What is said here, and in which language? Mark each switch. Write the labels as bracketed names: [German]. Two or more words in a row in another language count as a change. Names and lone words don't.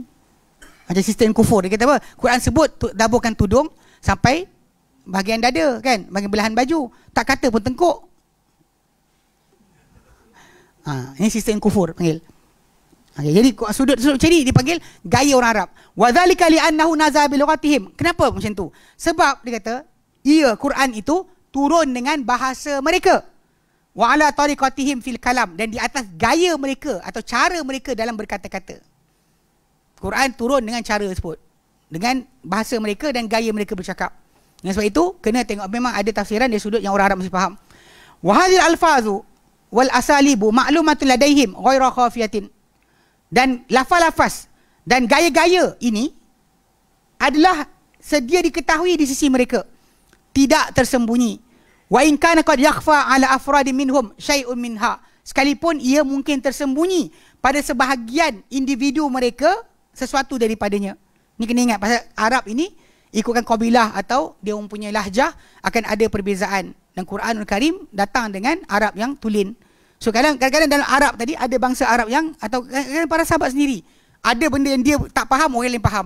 [Malay] Macam sistem kufur. Dia kata apa? Quran sebut daburkan tudung sampai bahagian dada kan, bahagian belahan baju. Tak kata pun tengkuk. Ini sistem kufur panggil. Jadi sudut macam ni dipanggil gaya orang Arab. [Arabic] وذلك لأنه نزل بلغتهم. [Malay] Kenapa macam tu? Sebab dia kata Quran itu turun dengan bahasa mereka. [Arabic] وعلى طريقتهم في الكلام, [Malay] dan di atas gaya mereka atau cara mereka dalam berkata-kata. Quran turun dengan cara tersebut, dengan bahasa mereka dan gaya mereka bercakap. Dengan sebab itu kena tengok, memang ada tafsiran dari sudut yang orang Arab mesti faham. [Arabic] وهذه الألفاظ والأساليب معلومة لديهم غير خفية. [Malay] Dan lafaz-lafaz dan gaya-gaya ini adalah sedia diketahui di sisi mereka, tidak tersembunyi. [Arabic] وإن كان قد يخفى على أفراد منهم شيء منها, [Malay] sekalipun ia mungkin tersembunyi pada sebahagian individu mereka sesuatu daripadanya. Ni kena ingat, pasal Arab ini ikutkan kabilah atau dia mempunyai lahjah, akan ada perbezaan. Dan Quranul Karim datang dengan Arab yang tulen. So kadang-kadang dalam Arab tadi ada bangsa Arab yang, atau kadang-kadang para sahabat sendiri, ada benda yang dia tak faham, orang lain faham.